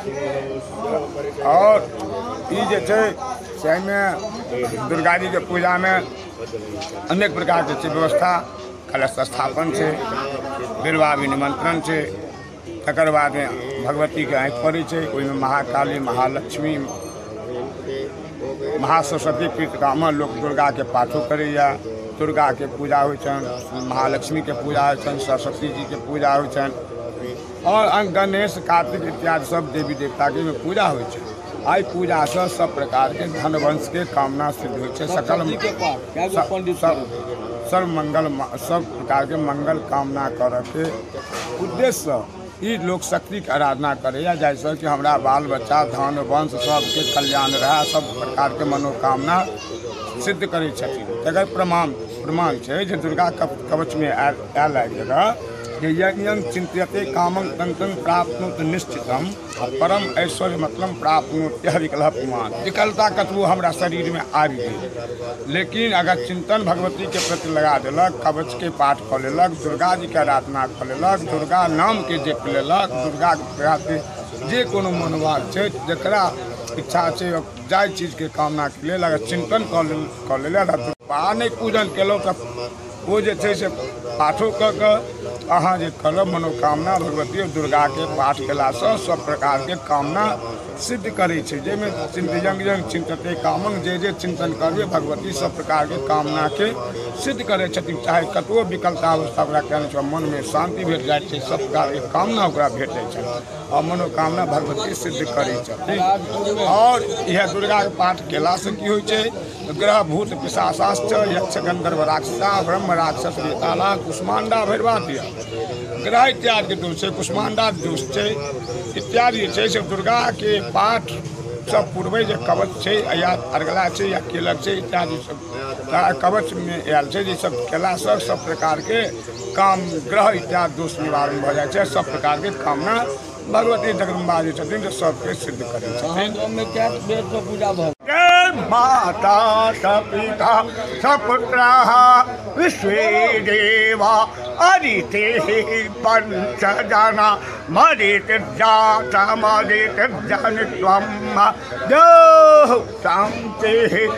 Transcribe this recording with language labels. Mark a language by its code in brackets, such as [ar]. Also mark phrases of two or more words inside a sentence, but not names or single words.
[mai] और ई जे छै से एहिमे दुर्गा जी के पूजा में अनेक प्रकार के व्यवस्था, कलश स्थापन छै, बिरवा निमंत्रण छै, तकर बाद भगवती के आँखि पड़ै छै, ओहिमे महाकाली, महालक्ष्मी, महासरस्वती प्रीतिकामे लोक दुर्गा के पाठो करैया। दुर्गा के पूजा होइ छनि, महालक्ष्मी के पूजा होइ छनि, सरस्वती जी के पूजा होइ छनि और गणेश, कार्तिक इत्यादि सब देवी देवता के पूजा होइ छै। आई पूजा से सब प्रकार के धन वंश के कामना सिद्ध होइ छै। [sa] सकल सर्व मंगल, [mai] सब प्रकार के मंगल कामना करऽ के उद्देश्य ई लोक शक्ति के आराधना करैया, जैसे कि हमरा बाल बच्चा, धन वंश सबके कल्याण रहे, सब प्रकार के मनोकामना सिद्ध करै छथिन। तकर प्रमाण छै जे दुर्गा कवच में आयल जगह [sa] यज्ञं चिंत्यते कामं तंतं प्राप्नोत निश्चितम परम ऐश्वर्य [mai] मतलब [sa] प्राप्नोत विकल्प पुमान। [mai] विकलता कतबो हमरा शरीर में आबि गेल, लेकिन अगर चिंतन भगवती के प्रति लगा देलक, कवच के पाठ कऽ लेलक, दुर्गा जी के आराधना कऽ लेलक, दुर्गा नाम के जप लेलक, दुर्गा के जे कोनो मनोभाव छै, जकरा इच्छा छै जाय चीज के कामना के लेल अगर चिंतन कऽ लेलक, नहि पूजन केलहुँ तऽ वो जे छै से पाठो कऽ कऽ अहाँ जे करब मनोकामना भगवती दुर्गा के पाठ केलासँ सब प्रकार के कामना सिद्ध करै छै। [sa] जाहिमे यज्ञं चिंतते कामं, [mai] जे चिंतन करबै भगवती सब प्रकार के कामना के सिद्ध करै छथिन। चाहे कतबो विकलता अवस्था ओकरा कहने छै, मन में शांति भेट जाइ छै, सब प्रकार के कामना ओकरा भेटै छै और मनोकामना भगवती सिद्ध करै छथिन। और यह दुर्गा के पाठ केलासँ की होइ छै, [sa] ग्रह भूत पिशाचाश्च यक्ष गंधर्व राक्षसा ब्रह्म राक्षस वेताला कुष्मांडा भैरवादिया [mai] ग्रह इत्यादि के दोष छै, कुष्मांडा दोष छै इत्यादि छै। से दुर्गा के पाठ सब पूर्वे जे कवच छै या अर्गला छै या केलक छै इत्यादि सब कवच में आयल छै, जे सब केलासँ सब प्रकार के काम ग्रह इत्यादि दोष निवारण भऽ जाइ छै। सब प्रकार के कामना भगवती जगदम्बा जी छथिन जे सबके सिद्ध करै छथिन। पूजा भऽ [sa] माता सपिता सपुत्राः विश्वे देवा अदिते पंचजना मदितजाता मदितजनित्वं देव शान्तिः